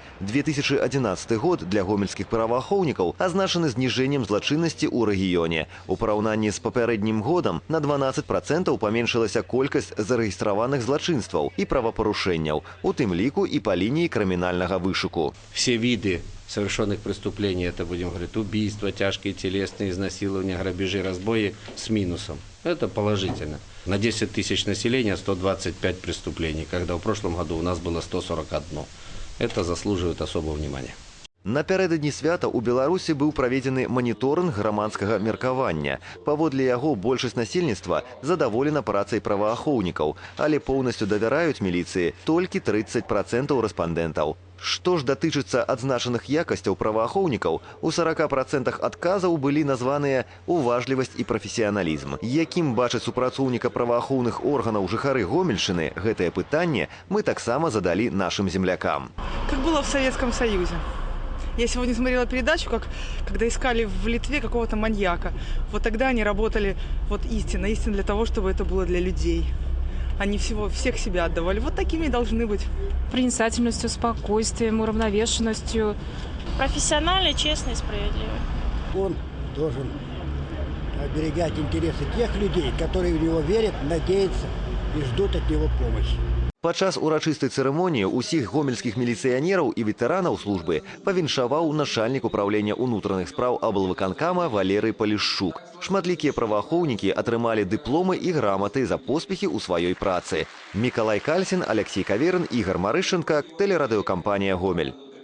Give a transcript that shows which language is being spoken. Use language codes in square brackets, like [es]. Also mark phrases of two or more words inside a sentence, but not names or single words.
[be] 2011 год для гомельскіх праваахоўнікаў азначаны зніжэннем злачыннасці ў рэгіёне. У параўнанні з папярэднім годам на 12% паменшылася колькасць зарэгістраваных злачынстваў і правапарушэнняў, у тым ліку і па лініі крымінальнага вышуку. [ru] Все виды совершенных преступлений, это, будем говорить, убийства, тяжкие телесные изнасилования, грабежи, разбои с минусом. Это положительно. На 10 тысяч населения 125 преступлений, когда в прошлом году у нас было 141. Это заслуживает особого внимания. [be] Напярэдадні свята ў Беларусі быў праведзены маніторынг грамадскага меркавання. Паводле яго большасць насельніцтва задаволена працай праваахоўнікаў, але поўнасцю давяраюць міліцыі толькі 30% рэспандэнтаў. Што ж датычыцца адзначаных якасцяў праваахоўнікаў, у 40% адказаў былі названыя уважлівасць і прафесіяналізм. Якім бачаць супрацоўніка праваахоўных органаў жыхары Гомельшчыны, гэтае пытанне мы таксама задалі нашым землякам. [ru] Как было в Советском Союзе. Я сегодня смотрела передачу, когда искали в Литве какого-то маньяка. Вот тогда они работали истинно для того, чтобы это было для людей. Они всех себя отдавали. Вот такими и должны быть. Проницательностью, спокойствием, уравновешенностью. Профессиональный, честный, справедливый. Он должен оберегать интересы тех людей, которые в него верят, надеются и ждут от него помощи. [be] Падчас урачыстай цырымоніі ўсіх гомельскіх міліцыянераў і ветэранаў службы павіншаваў начальнік управлення ўнутраных спраў аблвыканкама Валерый Полішчук. Шматлікія праваахоўнікі атрымалі дыпломы і граматы за поспехі ў сваёй працы. Мікалай Кальсін, Алексей Каверын, Ігор Марышченка, тэлерадыёкампанія «Гомель».